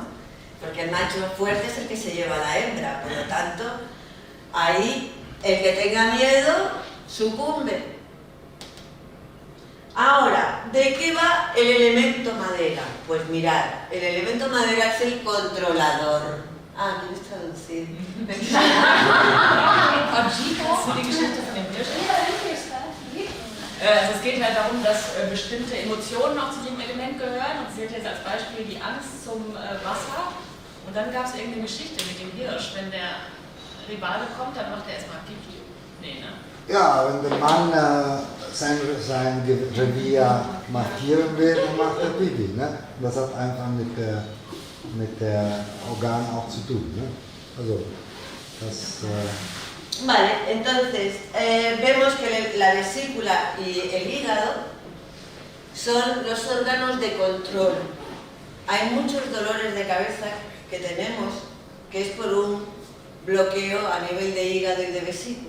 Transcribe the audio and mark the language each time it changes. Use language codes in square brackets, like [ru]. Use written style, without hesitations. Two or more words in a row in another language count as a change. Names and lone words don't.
[es] Porque el macho fuerte es el que se lleva a la hembra, por lo tanto, ahí el que tenga miedo sucumbe. Ahora, ¿de qué va el elemento madera? Pues mirad, el elemento madera es el controlador. Ah, ¿quieres traducir? [de] Kannst du die Geschichte von dem Hirsch? Also es geht halt darum, dass bestimmte Emotionen auch zu dem Element gehören. Und zählt jetzt als Beispiel die Angst zum Wasser. Und dann gab es irgendeine Geschichte mit dem Hirsch. Wenn der Rivale kommt, dann macht er erstmal Pipi. Nee, ne? Ja, wenn der Mann sein Revier markieren will, dann macht er Pipi. Ne? Das hat einfach mit der Organ auch zu tun. Ne? Also, das... [es] Vale, entonces vemos que la vesícula y el hígado son los órganos de control. Hay muchos dolores de cabeza que tenemos que es por un bloqueo a nivel de hígado y de vesícula.